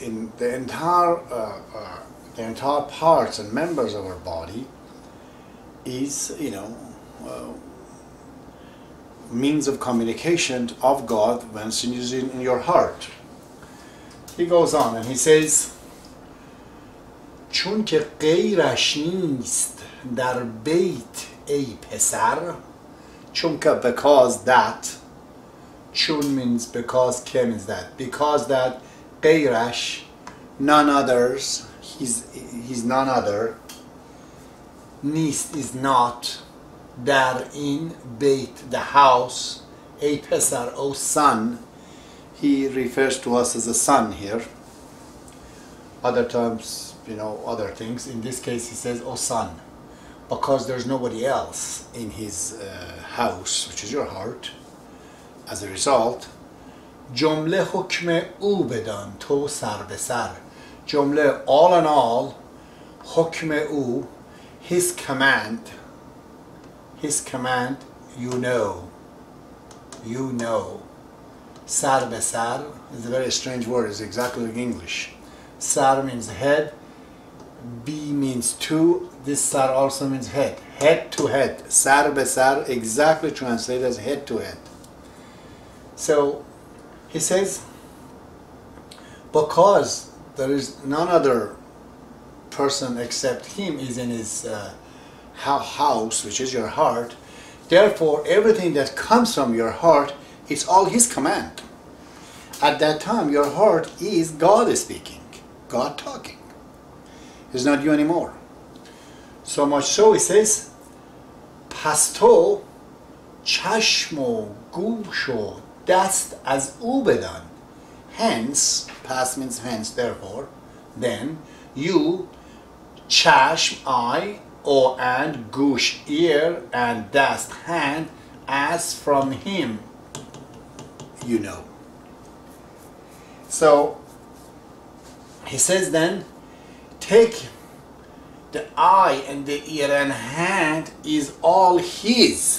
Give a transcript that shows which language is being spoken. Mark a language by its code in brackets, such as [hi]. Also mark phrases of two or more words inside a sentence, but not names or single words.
[en] In the entire parts and members of our body is, means of communication of God when it's in your heart. He goes on and he says, [fa] چون که غیرش نیست در بیت ای پسر. [en] Chunka, because that. Chun means because, ke means that. Because that, Qeirash, none others, he's none other. Nist is not. Dar in Beit, the house. [fa] ای پسر, [en] O son. He refers to us as a son here. Other times, other things. In this case, he says, O son. Because there's nobody else in his house, which is your heart. As a result, [fa] جمله حکم او بدان تو سر به سر. جمله, [en] all in all, [fa] حکم او, [en] his command, you know. [fa] سر به سر [en] is a very strange word. It's exactly like English. Sar means head. B means two. This sar also means head. Head to head. [fa] سر به سر, [en] exactly translated as head to head. So he says, because there is none other person except him is in his house, which is your heart, therefore everything that comes from your heart is all his command. At that time your heart is God speaking, God talking. It's not you anymore. So much so, he says, [fa] پس تو چشم و گوش و دست از او بدان. [en] Hence, past means hence, therefore, then, you, چشم, eye, o and, gush, ear, and dast, hand, as from him, you know. So, he says then, take the eye and the ear and hand is all his.